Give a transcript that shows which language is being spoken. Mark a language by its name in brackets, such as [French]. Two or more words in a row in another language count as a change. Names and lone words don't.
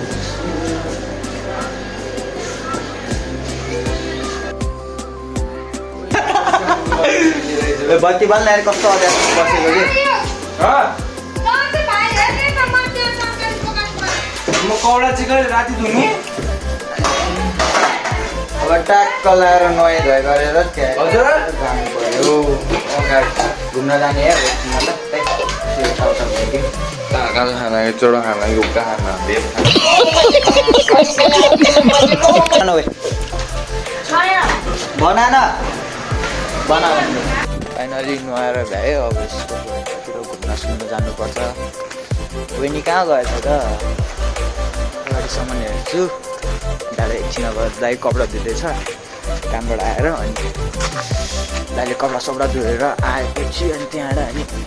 [Nepali] बत्ती बल्न आएर कस्तो अभ्यास बसेको कि म कौडा चिकन राति धुनु अब ट्याक्क लाएर नुहाइधुवाइ गरेर हजुर जानु पऱ्यो घुम्न जाने है मतलब Kalau hana itu orang hana juga hana beb. बनाना फाइनली नुहाएर भ्यायो अब यसको घरतिर घुम्न सुन्न जानुपर्छ बहिनी कहाँ गएछ त अगाडिसम्म हेर्छु दाइले एकछिन अब दाइ कपडा धुँदैछ कामबाट आएर अनि दाइले कपडा सपडा धोएर आएपछि अनि त्यहाँबाट अनि